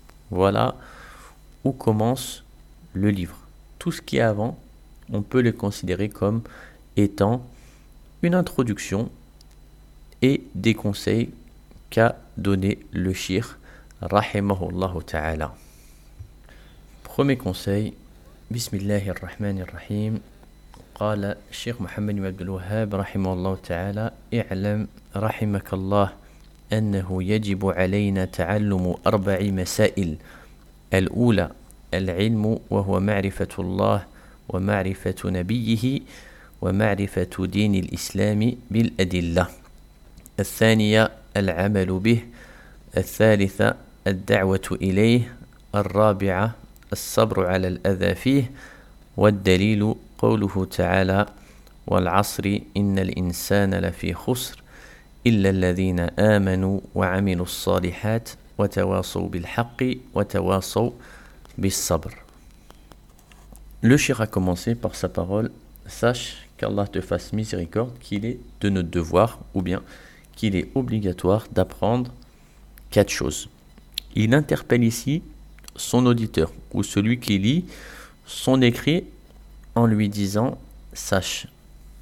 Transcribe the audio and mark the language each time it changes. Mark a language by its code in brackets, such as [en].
[fr] Voilà où commence le livre. Tout ce qui est avant, on peut le considérer comme étant une introduction et des conseils qu'a donné le shir, rahimahullah ta'ala. Premier conseil, bismillahirrahmanirrahim. [ar] قال الشيخ محمد بن عبد الوهاب رحمه الله تعالى اعلم رحمك الله أنه يجب علينا تعلم أربع مسائل. الأولى العلم وهو معرفة الله ومعرفة نبيه ومعرفة دين الإسلام بالأدلة. الثانية العمل به. الثالثة الدعوة إليه. الرابعة الصبر على الأذى فيه. والدليل قوله تعالى والعصر إن الإنسان لفي خسر إلا الذين آمنوا وعملوا الصالحات وتواصوا بالحق وتواصوا بالصبر. [fr] Le shir a commencé par sa parole. Sache qu'Allah te fasse miséricorde qu'il est de notre devoir ou bien qu'il est obligatoire d'apprendre quatre choses. Il interpelle ici son auditeur ou celui qui lit son écrit en lui disant « sache ».